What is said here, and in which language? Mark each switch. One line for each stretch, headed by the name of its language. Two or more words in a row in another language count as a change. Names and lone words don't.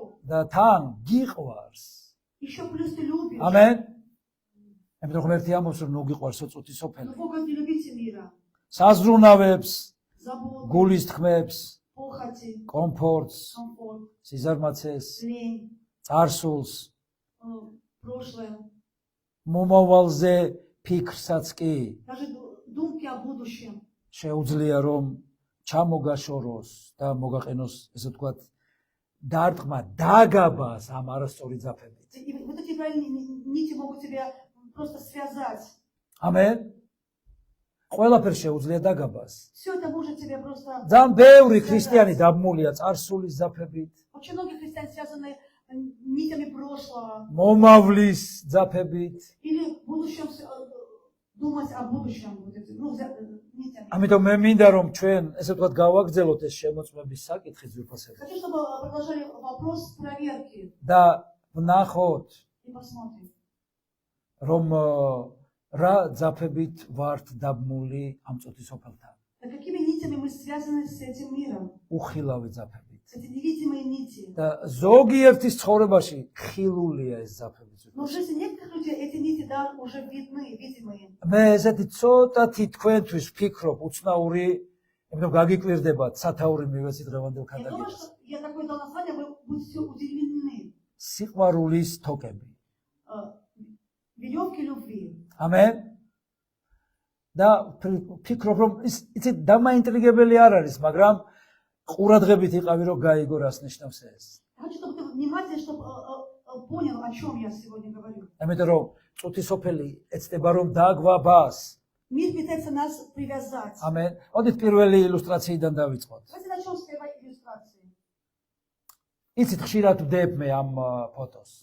Georgian: და თან გიყვარს.
Russian: Еще плюс ты любишь.
Georgian: ამენ. ამიტომ ღმერთი ამბობს რომ ნუ გიყვარსო წუთის
Russian: Но
Georgian: ოფელი.
Russian: Бога не любите мира.
Georgian: საზრუნავებს,
Russian: Заботы,
Georgian: გულის თქმებს,
Russian: похоти,
Georgian: კომფორტს,
Russian: комфорт,
Georgian: სიზარმაცეს,
Russian: лень,
Georgian: წარსულს,
Russian: прошлое.
Georgian: მომავალზე ფიქრსაც კი
Russian: Даже думки о будущем.
Georgian: შეუძლია რომ ჩამოგაშოროს და მოგაყენოს ესე ვთქვათ დარტყმა დაგაბას ამ არასწორი ძაფებით.
Russian: И вот эти правильные нити могут тебя просто связать.
Georgian: ამენ. ყველაფერს შეუძლია დაგაბას.
Russian: Все это может тебя просто...
Georgian: ძალიან ბევრი ქრისტიანი დაბმულია წარსულის ძაფებით,
Russian: Очень многие христиане связаны нитями прошлого.
Georgian: მომავლის ძაფებით.
Russian: Или в будущем думать о будущем. Вот эти, нитями.
Georgian: ამიტომ მე მინდა რომ ჩვენ ესე ვთქვათ გავაგრძელოთ ეს შემოწმების საკითხი ძვირფასები
Russian: Хочу, чтобы продолжали вопрос проверки.
Georgian: და ვნახოთ
Russian: И посмотрим.
Georgian: რომ რა ძაფებით ვართ დაბმული ამ წუთის ოფელთან.
Russian: Да какими нитями мы связаны с этим миром?
Georgian: უხილავი ძაფებით.
Russian: эти невидимые нити.
Georgian: და ზოგიერთის ცხოვრებაში ხილულია ეს ძაფები.
Russian: Но в жизни некоторых людей эти нити, да, уже видны, видимые.
Georgian: მე ესეთი ცოტათი თქვენთვის ვფიქრობ, უცნაური, იმიტომ გაგიკვირდებათ სათაური მივეცი დღევანდელ
Russian: Я думаю,
Georgian: ქანდაკებას.
Russian: что я такое дал название, вы будете удивлены.
Georgian: სიყვარულის თოკები.
Russian: Веревки любви.
Georgian: ამენ. და ვფიქრობ, რომ იცით დამაინტრიგებელი არ არის, მაგრამ ყურადღებით იყავი, რომ გაიგო რას ნიშნავს ეს.
Russian: Я хочу, чтобы ты внимательно, чтобы понял, о чем я сегодня говорю.
Georgian: ამიტომ რომ წუთისოფელი ეცდება რომ დააგვაბას.
Russian: Мир пытается нас привязать.
Georgian: ამენ. მოდით პირველი ილუსტრაციიდან დავიწყოთ.
Russian: Давайте начнем с первой иллюстрации.
Georgian: იცით ხშირად ვდებ მე ამ ფოტოს.